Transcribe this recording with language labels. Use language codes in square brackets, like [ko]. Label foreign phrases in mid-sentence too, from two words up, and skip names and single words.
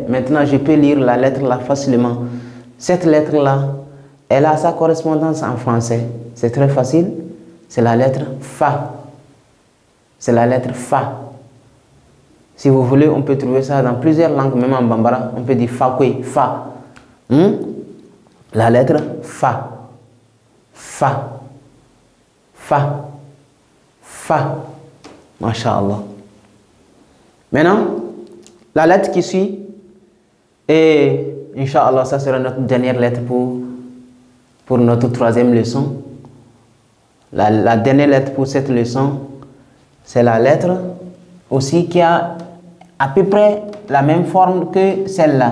[fr] Maintenant, je peux lire la lettre là facilement. Cette lettre-là, elle a sa correspondance en français. C'est très facile. C'est la lettre Fa. C'est la lettre Fa. Si vous voulez, on peut trouver ça dans plusieurs langues, même en Bambara. On peut dire Fakwe, Fa. La lettre Fa. Fa. Fa. Fa. [ar] ما شاء الله. [fr] Maintenant, la lettre qui suit, et [ar] إن شاء الله, [fr] ça sera notre dernière lettre pour notre troisième leçon. La dernière lettre pour cette leçon, c'est la lettre aussi qui a à peu près la même forme que celle-là.